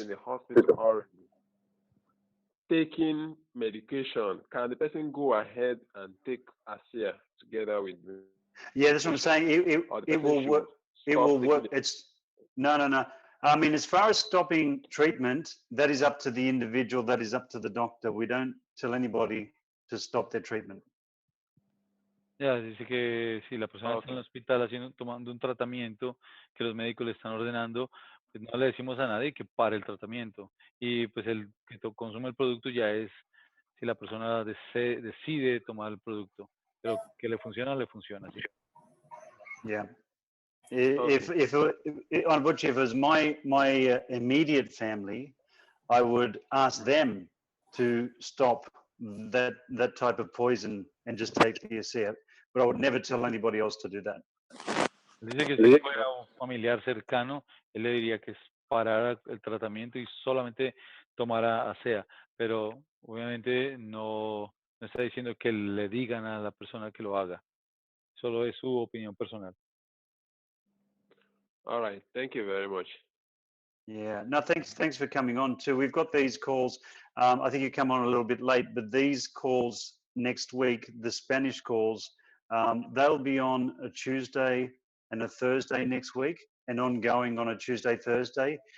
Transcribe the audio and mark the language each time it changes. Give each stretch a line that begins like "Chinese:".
English: in the hospital already taking medication, can the person go ahead and take ASEA together with me? Yeah, that's what I'm saying. It will work. It will work. No. I mean, as far as stopping treatment, that is up to the individual. That is up to the doctor. We don't tell anybody to stop their treatment.
Spanish: Ya, dice que si la persona está en el hospital tomando un tratamiento que los médicos le están ordenando, pues no le decimos a nadie que pare el tratamiento. Y pues el que consume el producto ya es si la persona decide tomar el producto. Pero que le funciona, ¿sí?
English: Yeah. If on Butchie, if it was my immediate family, I would ask them to stop that type of poison and just take the ASEA, but I would never tell anybody else to do that.
Spanish: Dice que si fuera un familiar cercano, él le diría que parara el tratamiento y solamente tomara ASEA, pero obviamente no está diciendo que le digan a la persona que lo haga, solo es su opinión personal.
English: All right, thank you very much. Yeah, no, thanks for coming on too. We've got these calls. I think you come on a little bit late, but these calls next week, the Spanish calls, they'll be on a Tuesday and a Thursday next week, and ongoing on a Tuesday, Thursday.